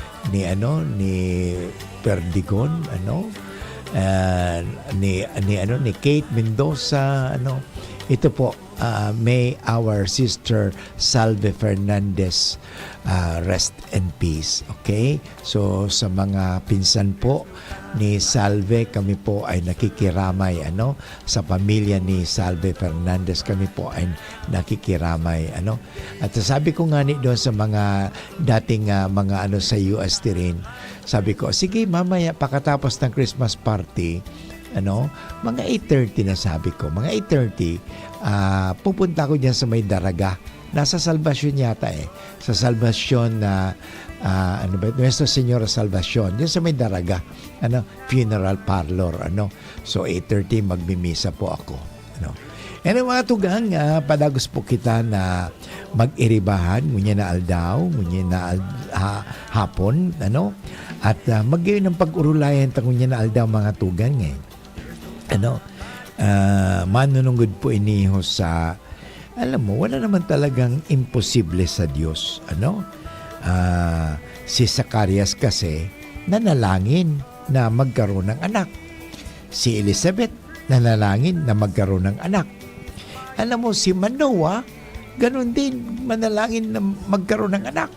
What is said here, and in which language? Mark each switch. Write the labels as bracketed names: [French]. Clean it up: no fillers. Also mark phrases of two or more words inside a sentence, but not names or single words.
[Filipino] Perdigon, ni Kate Mendoza, ito po, may [English] our sister [Filipino] Salve Fernandez [English] rest in peace. [Filipino] Okay? So sa mga pinsan po ni Salve, kami po ay nakikiramay, sa pamilya ni Salve Fernandez, kami po ay nakikiramay, At sabi ko nga doon sa mga dating mga sa UST rin, sabi ko, sige mamaya pakatapos ng [English] Christmas party, [Filipino] mga 8:30 na sabi ko, mga 8:30, pupunta ko diyan sa may Daraga. Nasa Salvacion yata sa Salvacion na Nuestra Señora Salvacion, diyan sa may Daraga, [Bikol] funeral parlor, So 8:30 magmimisa po ako, mga tugang, padagos po kita na mag-iribahan, ngunyan na aldaw, ngunyan na hapon, at mag-iyon ng pag-urulayan ngunyan na aldaw mga tugang, manunungod po iniho sa, [Filipino] alam mo, wala naman talagang imposible sa Diyos. Si Zacarias kasi nanalangin na magkaroon ng anak. Si Elizabeth nanalangin na magkaroon ng anak. Alam mo, si Manoah, ganun din, manalangin na magkaroon ng anak.